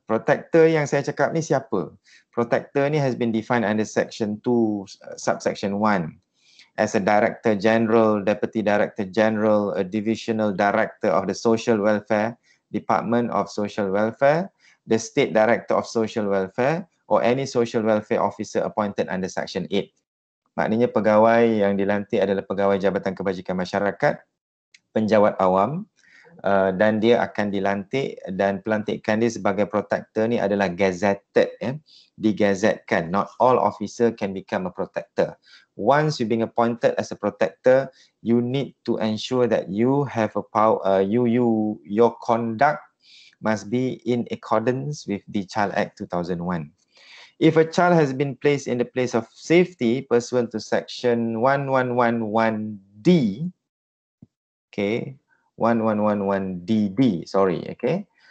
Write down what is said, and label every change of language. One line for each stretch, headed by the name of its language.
Malay: Protector yang saya cakap ni siapa?
English: Protector ni has been defined under section 2, subsection 1 as a Director General, Deputy Director General, a Divisional Director of the Social Welfare, Department of Social Welfare, the State Director of Social Welfare, or any Social Welfare Officer appointed under section 8.
Malay: Maknanya pegawai yang dilantik adalah pegawai Jabatan Kebajikan Masyarakat, penjawat awam, dan dia akan dilantik, dan pelantikan dia sebagai protector ni adalah gazetted, digazetkan.
English: Not all officer can become a protector. Once you being appointed as a protector, you need to ensure that you have a power, your conduct must be in accordance with the Child Act 2001. If a child has been placed in the place of safety pursuant to section 1111D, okay, 1111DB, sorry, okay.